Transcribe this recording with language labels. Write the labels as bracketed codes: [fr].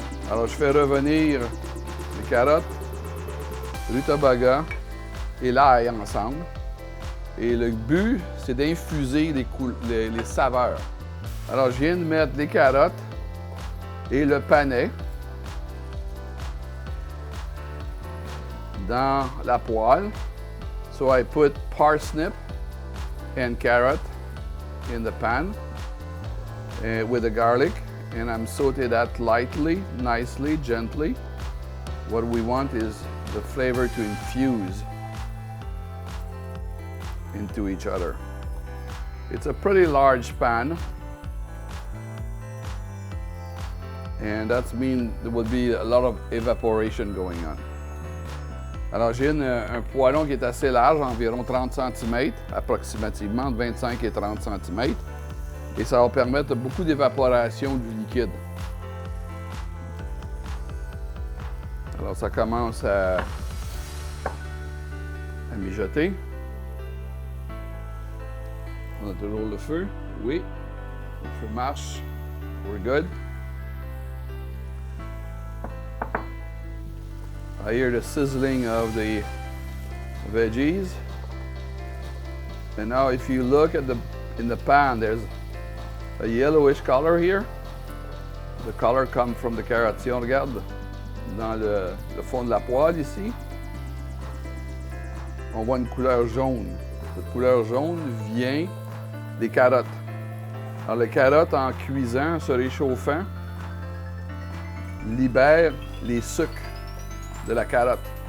[fr] Alors, je fais revenir les carottes, rutabaga et l'ail ensemble. Et le but, c'est d'infuser les saveurs. Alors, je viens de mettre les carottes et le panais dans la poêle. [en] So I put parsnip and carrot in the pan with the garlic, and I'm sauté that lightly, nicely, gently. What we want is the flavor to infuse into each other. It's a pretty large pan, and that means there will be a lot of evaporation going on. [fr] Alors, j'ai un poêlon qui est assez large, environ 30 cm, approximativement, entre 25 et 30 cm. Et ça va permettre beaucoup d'évaporation du liquide. Alors, ça commence à mijoter. On a toujours le feu. Oui, le feu marche. [en] We're good. I hear the sizzling of the veggies. And now if you look at in the pan, there's a yellowish color here. The color comes from the carrots. [fr] Si on regarde dans le fond de la poêle ici, on voit une couleur jaune. Cette couleur jaune vient des carottes. Alors les carottes, en cuisant, se réchauffant, libèrent les sucres de la carotte.